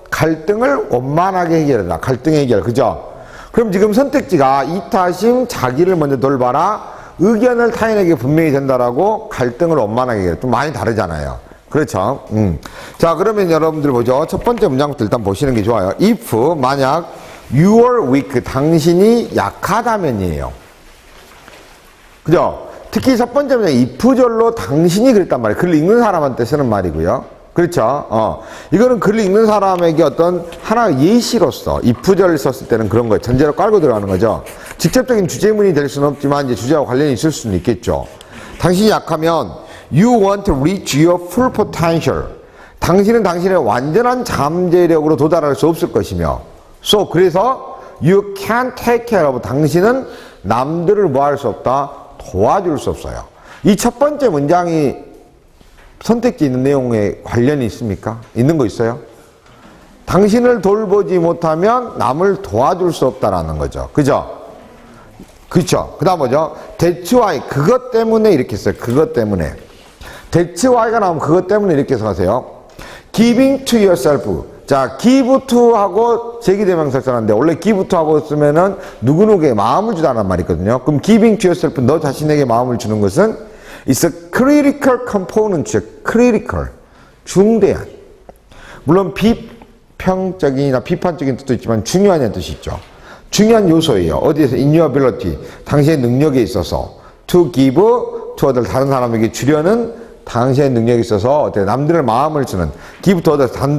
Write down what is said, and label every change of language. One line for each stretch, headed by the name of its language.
Korean: 갈등을 원만하게 해결해라. 갈등 해결. 그죠? 그럼 지금 선택지가 이타심, 자기를 먼저 돌봐라. 의견을 타인에게 분명히 전달하고 갈등을 원만하게 해결해. 좀 많이 다르잖아요. 그렇죠? 자, 그러면 여러분들 보죠. 첫 번째 문장부터 일단 보시는 게 좋아요. if, 만약, you are weak, 당신이 약하다면이에요. 그죠? 특히 첫 번째 문장, if절로 당신이 그랬단 말이에요. 글을 읽는 사람한테 쓰는 말이고요. 그렇죠? 이거는 글을 읽는 사람에게 어떤 하나의 예시로서 if절을 썼을 때는 그런 거예요. 전제로 깔고 들어가는 거죠. 직접적인 주제문이 될 수는 없지만 이제 주제와 관련이 있을 수는 있겠죠. 당신이 약하면
English: you want to reach your full potential.
Korean: 당신은 당신의 완전한 잠재력으로 도달할 수 없을 것이며 so 그래서 you can't take care of. 당신은 남들을 뭐 할 수 없다? 도와줄 수 없어요. 이 첫 번째 문장이 선택지 있는 내용에 관련이 있습니까? 있는 거 있어요? 당신을 돌보지 못하면 남을 도와줄 수 없다라는 거죠. 그죠? 그쵸? 그 다음 뭐죠? That's why. 그것 때문에 이렇게 써요. 그것 때문에. That's why가 나오면 그것 때문에 이렇게 써가세요.
English: Giving to yourself.
Korean: 자, give to 하고 제기대명사 써놨는데 원래 give to 하고 쓰면은 누구누구에게 마음을 주다는 말이 있거든요. 그럼 giving to yourself, 너 자신에게 마음을 주는 것은
English: It's a critical component.
Korean: critical. 중대한. 물론 비평적이나 비판적인 뜻도 있지만 중요한 뜻이 있죠. 중요한 요소예요. 어디에서? In your ability. 당신의 능력에 있어서.
English: To give to other.
Korean: 다른 사람에게 주려는 당신의 능력에 있어서 어때? 남들의 마음을 주는. Give to other.